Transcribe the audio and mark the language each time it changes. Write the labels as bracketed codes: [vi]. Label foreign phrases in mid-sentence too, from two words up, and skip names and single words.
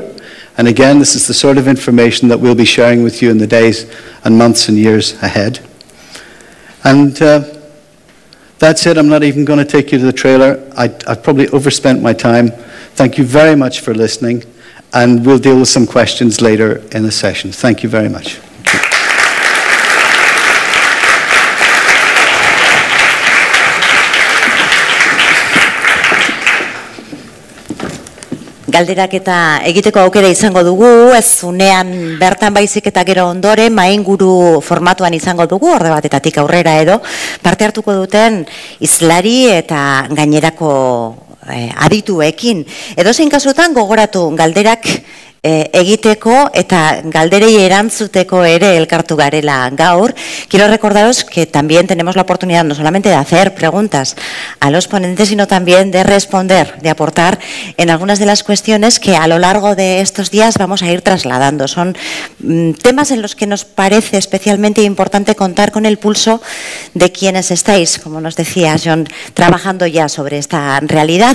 [en] And again, this is the sort of information that we'll be sharing with you in the days and months and years ahead. And that's it. I'm not even going to take you to the trailer. I've probably overspent my time. Thank you very much for listening, and we'll deal with some questions later in the session. Thank you very much. [eu] Galderak eta egiteko aukera izango dugu, ez unean bertan baizik eta gero ondoren, mainguru formatuan izango dugu, orde batetatik aurrera edo, parte hartuko duten hizlari eta gainerako adituekin. Edozein kasutan gogoratu galderak egiteko eta galderei erantzuteko ere elkartu garela gaur. [es] Quiero recordaros que también tenemos la oportunidad no solamente de hacer preguntas a los ponentes, sino también de responder, de aportar en algunas de las cuestiones que a lo largo de estos días vamos a ir trasladando. Son temas en los que nos parece especialmente importante contar con el pulso de quienes estáis, como nos decía John, trabajando ya sobre esta realidad.